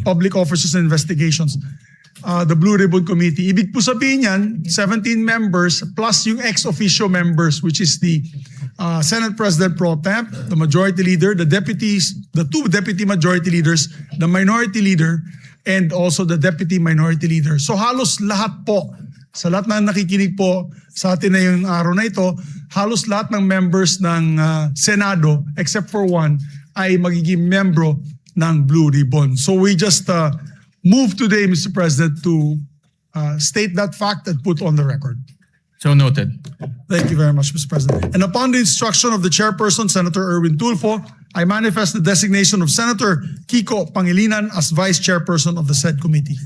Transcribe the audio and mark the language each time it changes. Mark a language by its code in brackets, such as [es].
[en] Public Officers and Investigations, the Blue Ribbon Committee. [tl] Ibig po sabihin yan, [en] 17 members plus yung ex officio members, which is the Senate President Pro Temp, the Majority Leader, the deputies, the two Deputy Majority Leaders, the Minority Leader, and also the Deputy Minority Leader. [tl] So halos lahat po, sa lahat na nakikinig po sa atin na yung araw na ito, halos lahat ng members ng Senado, [en] except for one, [tl] ay magiging membro ng Blue Ribbon. [en] So we just move today, Mr. President, to state that fact and put on the record. So noted. Thank you very much, Mr. President. And upon the instruction of the chairperson, Senator Erwin Tulfo, I manifest the designation of Senator Kiko Pangilinan as vice chairperson of the said committee.